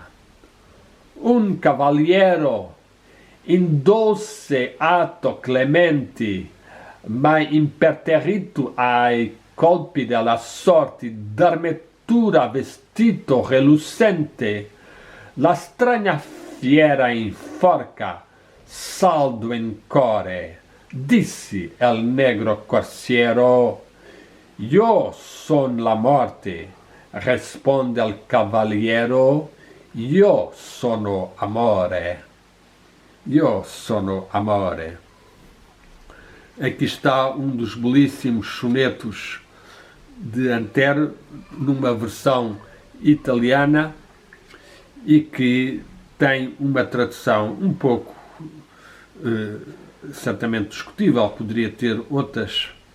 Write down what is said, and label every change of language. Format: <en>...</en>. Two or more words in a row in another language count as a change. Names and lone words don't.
<it>Un cavaliero in dolce atto clementi, ma imperterrito ai colpi della sorte d'armatura vestito relucente, la strana fiera inforca, saldo in core, dissi el negro corsiero. Io son la morte, responde el cavaliero, io sono amore. Io sono amore.</it> <pt>Aqui está um dos belíssimos sonetos de Antero, numa versão italiana, e que tem uma tradução um pouco, certamente discutível, poderia ter outras</pt>